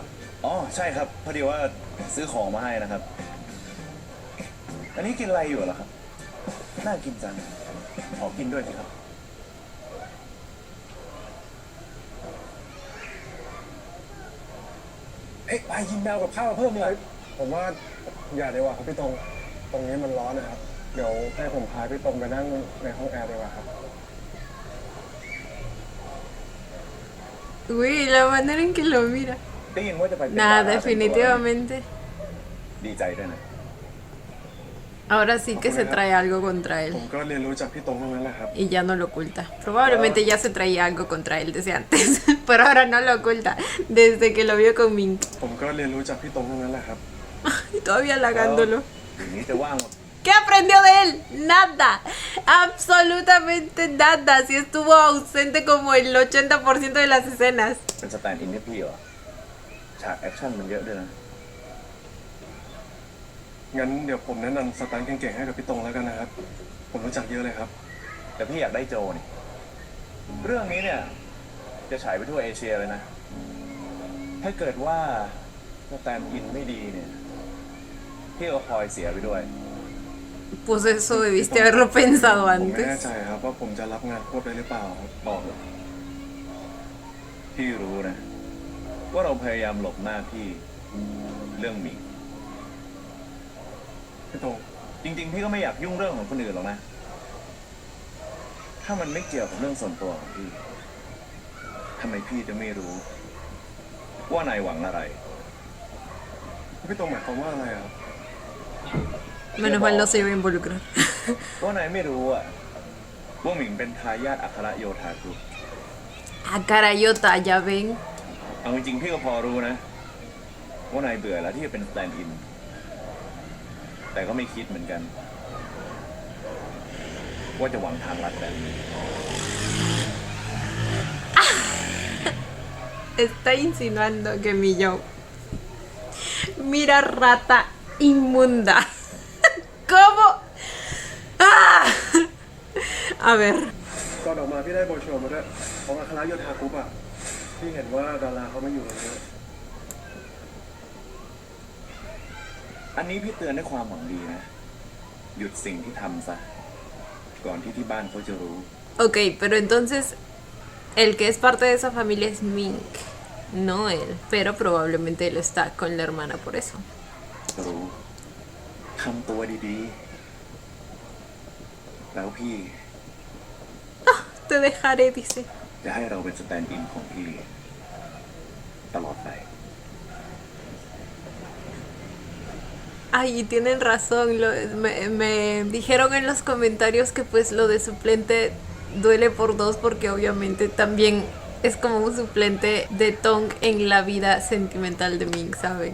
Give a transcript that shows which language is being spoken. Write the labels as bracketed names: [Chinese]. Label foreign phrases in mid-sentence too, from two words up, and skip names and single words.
[Thai] อ๋อ ใช่ครับ พอดีว่าซื้อของมาให้นะครับ อันนี้กินอะไรอยู่เหรอครับ น่ากินจัง ขอกินด้วยสิครับ เฮ้ยไปยิงแมวกับข้าวมาเพิ่มเนี่ย ผมว่าอย่าดีกว่าครับพี่ตรง ตรงนี้มันร้อนนะครับ เดี๋ยวให้ผมพาพี่ตรงไปนั่งในห้องแอร์ดีกว่าครับ [Spanish] Uy, la manera en que lo mira. [Thai] ได้ยินว่าจะไปเป็น [Spanish] Nada, [Thai] ดาราเต็มตัว [Spanish] definitivamente. [Thai] ดีใจด้วยนะ [Spanish] Ahora sí que se trae algo contra [Thai] ผ [Spanish] él [Thai] มก็เรียนรู้จากพี่ตรงเท่านั้นแหละครับ [Spanish] y ya no lo oculta. Probablemente ya se traía algo contra él desde antes, pero ahora no lo oculta desde que lo vio con Ming. [Thai] ผมก็เรียนรู้จากพี่ตรงเท่านั้นแหละครับ [Spanish] Y todavía halagándolo. [Thai] อย่างนี้จะว่าง [Spanish] ¿Qué aprendió de él? Nada. Absolutamente nada. Si estuvo ausente como el 80% de las escenas. [Thai] เป็นสแตนด์อินให้พี่เหรอ ฉากแอคชั่นมันเยอะด้วยนะ งั้นเดี๋ยวผมแนะนำสตันท์เก่งๆให้กับพี่ตรงแล้วกันนะครับ ผมรู้จักเยอะเลยครับ แต่พี่อยากได้โจนี่ เรื่องนี้เนี่ย จะฉายไปทั่วเอเชียเลยนะ ถ้าเกิดว่าสแตนด์อินไม่ดีเนี่ย พี่ก็พลอยเสียไปด้วย [Spanish] Pues eso debiste haberlo pensado [Thai] ผมไม่แน่ [Spanish] antes. [Thai] ใจครับว่าผมจะรับงานควบได้หรือเปล่าครับ บอกเลยพี่รู้นะ ว่าเราพยายามหลบหน้าพี่เรื่องหมิง พี่ตรง จริงๆ พี่ก็ไม่อยากยุ่งเรื่องของคนอื่นหรอกนะ ถ้ามันไม่เกี่ยวกับเรื่องส่วนตัวของพี่ทำไมพี่จะไม่รู้ ว่านายหวังอะไร พี่ตรงหมายความว่าอะไรครับ [Spanish] Menos mal no se iba a involucrar. [Thai] ว่านายไม่รู้อะว่าหมิงเป็นทายาทอัครโยธากรุ๊ป [Spanish] A carayota, ya ven. [Thai] เอาจริงๆ พี่ก็พอรู้นะ ว่านายเบื่อแล้วที่จะเป็นสแตนด์อิน แต่ก็ไม่คิดเหมือนกัน ว่าจะหวังทางลัดแบบนี้ [Spanish] Está insinuando que mi yo. Mira, rata inmunda. ¿Cómo? ¡Ah! A ver. [Thai] ก่อนออกมาพี่ได้โบรชัวร์มาด้วยของอัครโยธากรุ๊ปอ่ะพี่เห็นว่าดาราเขาไม่อยู่ตรงนี้ อันนี้พี่เตือนด้วยความหวังดีนะ หยุดสิ่งที่ทำซะ ก่อนที่ที่บ้านเขาจะรู้ [Spanish] Ok, pero entonces el que es parte de esa familia es Ming, no él. Pero probablemente él está con la hermana por eso. [Thai] รู้ทำตัวดีๆ แล้วพี่ [Spanish] Te dejaré, dice. [Thai] จะให้เราเป็นสแตนด์อินของพี่ ตลอดไป [Spanish] Ay, y tienen razón. Me dijeron en los comentarios que pues lo de suplente duele por dos porque obviamente también es como un suplente de Tong en la vida sentimental de Ming, ¿saben?